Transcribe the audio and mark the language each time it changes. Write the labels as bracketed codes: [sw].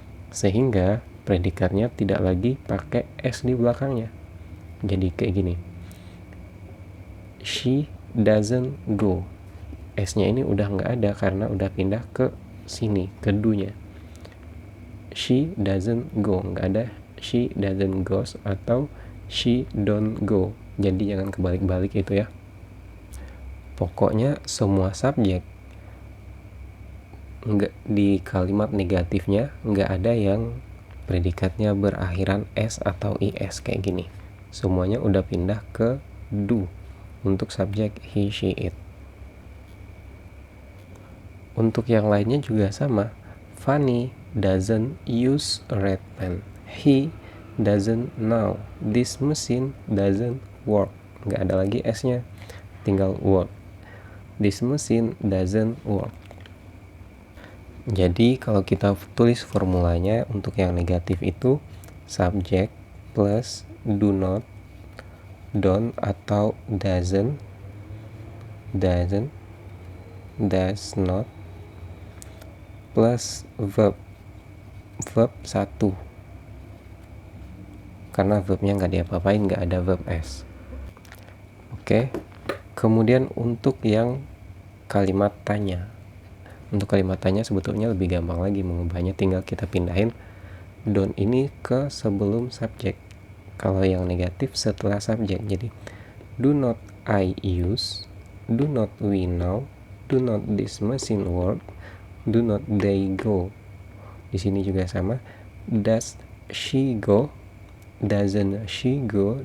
[id] Sehingga predikatnya tidak lagi pakai s di belakangnya. Jadi kayak gini. [en] She doesn't go. [id] S-nya ini udah nggak ada karena udah pindah ke sini, ke do-nya. [en] She doesn't go, [id] nggak ada [en] she doesn't goes atau she don't go. [id] Jadi jangan kebalik-balik itu ya. Pokoknya semua subjek nggak di kalimat negatifnya nggak ada yang predikatnya berakhiran s atau is kayak gini. Semuanya udah pindah ke do untuk subjek he, she, it. Untuk yang lainnya juga sama. [en] Funny doesn't use a red pen. He doesn't know. This machine doesn't work. [id] Nggak ada lagi s-nya, tinggal [en] work. This machine doesn't work. [id] Jadi kalau kita tulis formulanya untuk yang negatif itu subject plus do not, don't atau doesn't, does not, plus verb 1. Karena verbnya nggak diapa-apain, nggak ada verb s. Oke. Kemudian untuk yang kalimat tanya. Untuk kalimat tanya sebetulnya lebih gampang lagi mengubahnya, tinggal kita pindahin don't ini ke sebelum subjek. Kalau yang negatif setelah subjek. Jadi [en] do not I use, do not we know, do not this machine work, do not they go. [id] Di sini juga sama. [en] Does she go? Doesn't she go?